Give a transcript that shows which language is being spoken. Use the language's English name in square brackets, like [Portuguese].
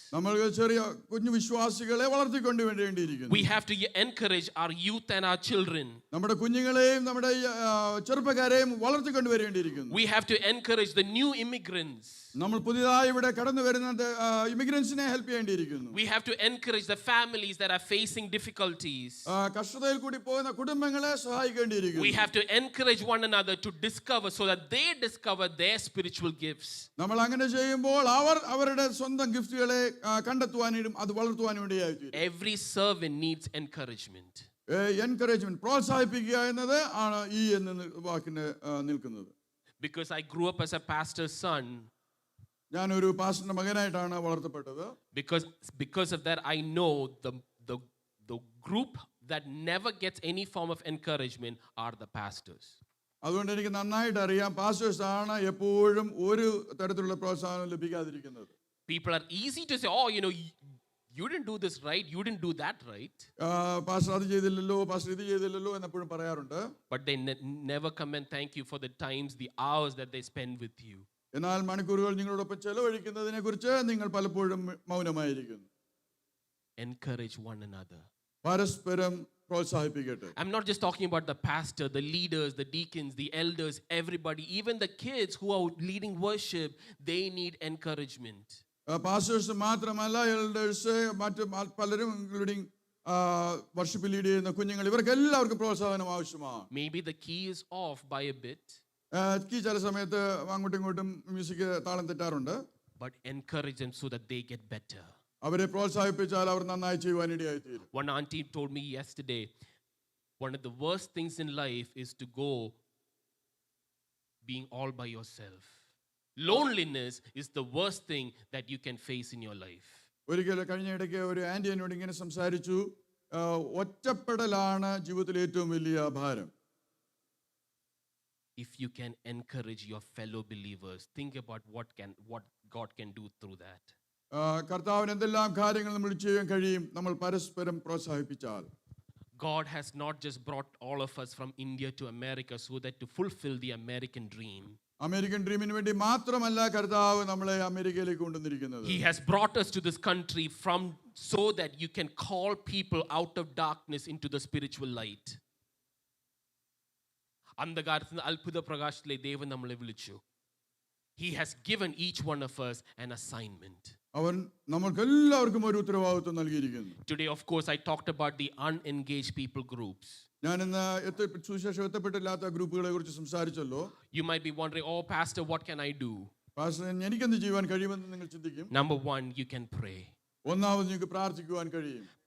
[Malayalam] നമ്മൾ ചെറിയ കുഞ്ഞു വിശ്വാസികളെ വളർത്തിക്കൊണ്ട് വേണ്ടിയിരിക്കുന്നു. [English] We have to encourage our youth and our children. [Malayalam] നമ്മുടെ കുഞ്ഞുങ്ങളെയും നമ്മുടെ ചെറുപ്പക്കാരെയും വളർത്തിക്കൊണ്ട് വരേണ്ടിയിരിക്കുന്നു. [English] We have to encourage the new immigrants. [Malayalam] നമ്മൾ പുതിയതായി ഇവിടെ കടന്നു വരുന്ന ഇമിഗ്രൻസിനെ help ചെയ്യേണ്ടിയിരിക്കുന്നു. [English] We have to encourage the families that are facing difficulties. [Malayalam] കഷ്ടതയിൽ കൂടി പോകുന്ന കുടുംബങ്ങളെ സഹായിക്കേണ്ടിയിരിക്കുന്നു. [English] We have to encourage one another to discover so that they discover their spiritual gifts. [Malayalam] നമ്മൾ അങ്ങനെ ചെയ്യുമ്പോൾ അവരുടെ സ്വന്തം ഗിഫ്റ്റുകളെ കണ്ടെത്തുവാനും അത് വളർത്തുവാനും വേണ്ടിയായി. [English] Every servant needs encouragement. [Malayalam] Encouragement, പ്രോത്സാഹിപ്പിക്കുക എന്നത് ആണ് ഈ എന്ന വാക്കിന് നിൽക്കുന്നത്. [English] Because I grew up as a pastor's son. [Malayalam] ഞാൻ ഒരു പാസ്റ്ററിന്റെ മകനായിട്ടാണ് വളർത്തപ്പെട്ടത്. [English] Because of that I know the group that never gets any form of encouragement are the pastors. [Malayalam] അതുകൊണ്ട് എനിക്ക് നന്നായിട്ട് അറിയാം പാസ്റ്റേഴ്സ് ആണ് എപ്പോഴും ഒരു തരത്തിലുള്ള പ്രോത്സാഹനം ലഭിക്കാതിരിക്കുന്നത്. [English] People are easy to say, oh, you didn't do this right, you didn't do that right. [Malayalam] Pastor അത് ചെയ്തില്ലല്ലോ, പാസ്റ്റർ ഇത് ചെയ്തില്ലല്ലോ എന്നെപ്പോഴും പറയാറുണ്ട്. [English] But they never come and thank you for the times, the hours that they spend with you. [Malayalam] എന്നാൽ മണിക്കൂറുകൾ നിങ്ങളോടൊപ്പം ചെലവഴിക്കുന്നതിനെ കുറിച്ച് നിങ്ങൾ പലപ്പോഴും മൗനമായിരിക്കുന്നു. [English] Encourage one another. [Malayalam] പരസ്പരം പ്രോത്സാഹിപ്പിക്കട്ടെ. [English] I'm not just talking about the pastor, the leaders, the deacons, the elders, everybody, even the kids who are leading worship, they need encouragement. [Malayalam] Pastors മാത്രമല്ല, elders, മറ്റ് പലരും ഇൻക്ലൂഡിംഗ് വർഷിപ്പ് ലീഡ് ചെയ്യുന്ന കുഞ്ഞുങ്ങൾ, ഇവർക്ക് എല്ലാവർക്കും പ്രോത്സാഹനം ആവശ്യമാണ്. [English] Maybe the key is off by a bit. [Malayalam] ചില സമയത്ത് അങ്ങോട്ടും ഇങ്ങോട്ടും മ്യൂസിക് താളം തെറ്റാറുണ്ട്. [English] But encourage them so that they get better. [Malayalam] അവരെ പ്രോത്സാഹിപ്പിച്ചാൽ അവർ നന്നായി ചെയ്യുവാനിടയായി തീരും. [English] One auntie told me yesterday, one of the worst things in life is to go being all by yourself. Loneliness is the worst thing that you can face in your life. [Malayalam] ഒരിക്കൽ കഴിഞ്ഞ ഇടയ്ക്ക് ഒരു anti എന്നോട് ഇങ്ങനെ സംസാരിച്ചു, ഒറ്റപ്പെടലാണ് ജീവിതത്തിലെ ഏറ്റവും വലിയ ഭാരം. [English] If you can encourage your fellow believers, think about what God can do through that. [Malayalam] കർത്താവിന് എന്തെല്ലാം കാര്യങ്ങൾ നമ്മൾ ചെയ്യാൻ കഴിയും നമ്മൾ പരസ്പരം പ്രോത്സാഹിപ്പിച്ചാൽ. [English] God has not just brought all of us from India to America so that to fulfill the American dream. [Malayalam] American ഡ്രീമിന് വേണ്ടി മാത്രമല്ല കർത്താവ് നമ്മളെ അമേരിക്കയിലേക്ക് കൊണ്ടുവന്നിരിക്കുന്നത്. [English] He has brought us to this country so that you can call people out of darkness into the spiritual light. [Malayalam] അന്ധകാരത്തിൽ നിന്ന് അത്ഭുത പ്രകാശത്തിലേക്ക് ദൈവം നമ്മളെ വിളിച്ചു. [English] He has given each one of us an assignment. [Malayalam] അവൻ നമുക്ക് എല്ലാവർക്കും ഒരു ഉത്തരവാദിത്വം നൽകിയിരിക്കുന്നു. [English] Today, of course, I talked about the unengaged people groups. [Malayalam] ഞാൻ ഇന്ന് സുവിശേഷം എത്തപ്പെട്ടില്ലാത്ത ഗ്രൂപ്പുകളെ കുറിച്ച് സംസാരിച്ചല്ലോ. [English] You might be wondering, oh, Pastor, what can I do? [Malayalam] Pastor, എനിക്കെന്ത് ചെയ്യുവാൻ കഴിയുമെന്ന് നിങ്ങൾ ചിന്തിക്കും. [English] Number one, you can pray. [Malayalam] ഒന്നാമത് നിങ്ങൾക്ക് പ്രാർത്ഥിക്കുവാൻ കഴിയും.